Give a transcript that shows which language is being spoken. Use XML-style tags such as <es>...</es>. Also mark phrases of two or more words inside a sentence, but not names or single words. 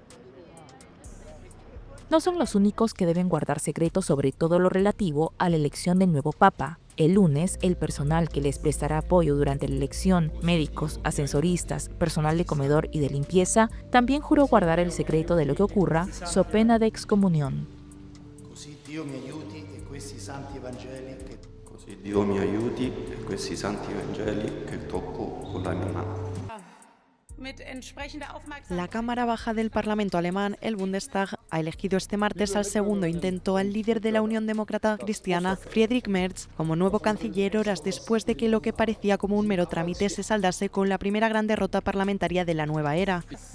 <es>No son los únicos que deben guardar secretos sobre todo lo relativo a la elección del nuevo papa. El lunes, el personal que les prestará apoyo durante la elección, médicos, ascensoristas, personal de comedor y de limpieza, también juró guardar el secreto de lo que ocurra, so pena de excomunión.</es> <it>Dio mi aiuti e questi santi Evangeli che così Dio mi aiuti e questi santi Evangeli che tocco con la mia mano.</it> <es>La Cámara Baja del Parlamento alemán, el Bundestag, ha elegido este martes al segundo intento al líder de la Unión Demócrata Cristiana, Friedrich Merz, como nuevo canciller horas después de que lo que parecía como un mero trámite se saldase con la primera gran derrota parlamentaria de la nueva era.</es>